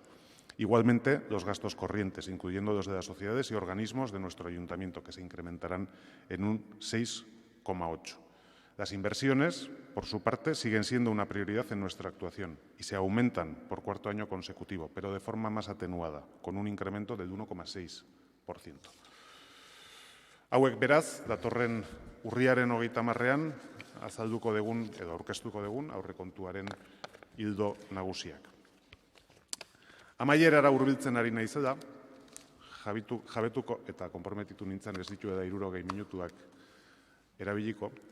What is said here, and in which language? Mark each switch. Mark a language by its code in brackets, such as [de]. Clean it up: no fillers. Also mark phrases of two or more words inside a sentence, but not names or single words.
[es] Igualmente, los gastos corrientes, incluyendo los de las sociedades y organismos de nuestro ayuntamiento, que se incrementarán en un 6,8%. Las inversiones, por su parte, siguen siendo una prioridad en nuestra actuación y se aumentan por cuarto año consecutivo, pero de forma más atenuada, con un incremento del 1,6%. [eu] Hauek beraz, datorren urriaren 30ean azalduko dugun edo aurkeztuko dugun aurrekontuaren ildo nagusiak. Amaierara hurbiltzen ari naizela, jabetuko eta konprometitu nintzen ez ditu eta 60 minutuak erabiliko.